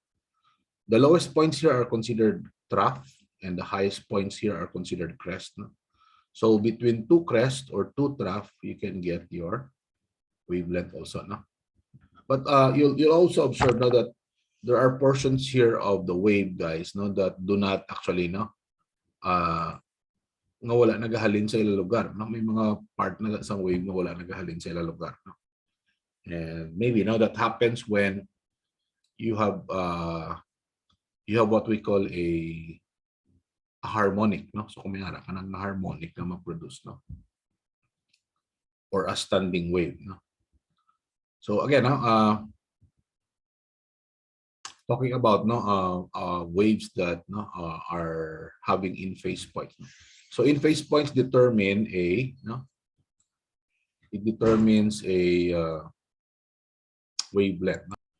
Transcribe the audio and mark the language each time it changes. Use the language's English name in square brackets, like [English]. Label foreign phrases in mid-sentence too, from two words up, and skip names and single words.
[English] The lowest points here are considered trough and the highest points here are considered crest no. So between two crest or two trough you can get your wavelength also no. But you'll also observe now that there are portions here of the wave guys no that do not actually no [Hiligaynon] nga wala nagahalin sa ilang lugar no may mga part na sa wave nga wala nagahalin sa ilang lugar no. [English] And maybe now that happens when you have what we call a harmonic, no? [Hiligaynon] So kung may ara kanang harmonic na ma-produce, no? [English] Or a standing wave, no? So again, talking about waves that are having in-phase points. So in-phase points determine a it determines a wavelength.